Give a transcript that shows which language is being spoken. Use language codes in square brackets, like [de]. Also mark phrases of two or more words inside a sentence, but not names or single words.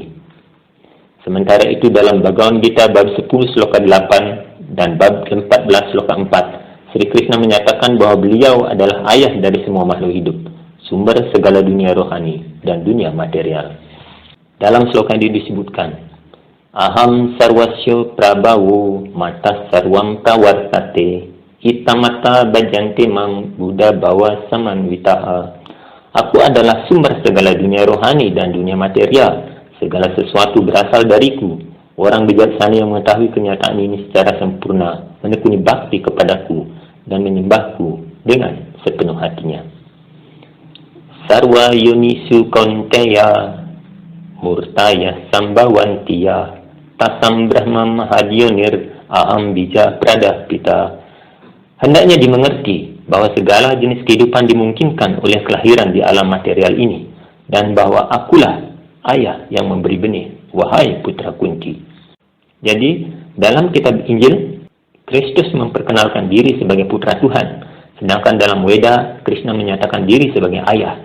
[id] Sementara itu dalam Bhagavad Gita bab 10 sloka 8 dan bab 14 sloka 4, Sri Krishna menyatakan bahwa beliau adalah ayah dari semua makhluk hidup, sumber segala dunia rohani dan dunia material. Dalam sloka ini disebutkan, [sa] Aham sarvasya prabhawo mata sarvam pravartate hitamata bhajanti mam buddha bawa samanvitaha. [id] Aku adalah sumber segala dunia rohani dan dunia material. Segala sesuatu berasal dariku. Orang bijaksana yang mengetahui kenyataan ini secara sempurna menekuni bakti kepadaku dan menyembahku dengan sepenuh hatinya. [sa] Sarva yunisu konteya murtaya sambhavantiya tasam brahma mahadionir aham bija pradapita. [id] Hendaknya dimengerti bahwa segala jenis kehidupan dimungkinkan oleh kelahiran di alam material ini, dan bahwa akulah ayah yang memberi benih, wahai putra kunci. Jadi, dalam kitab Injil, Kristus memperkenalkan diri sebagai putra Tuhan, sedangkan dalam Weda, Krishna menyatakan diri sebagai ayah.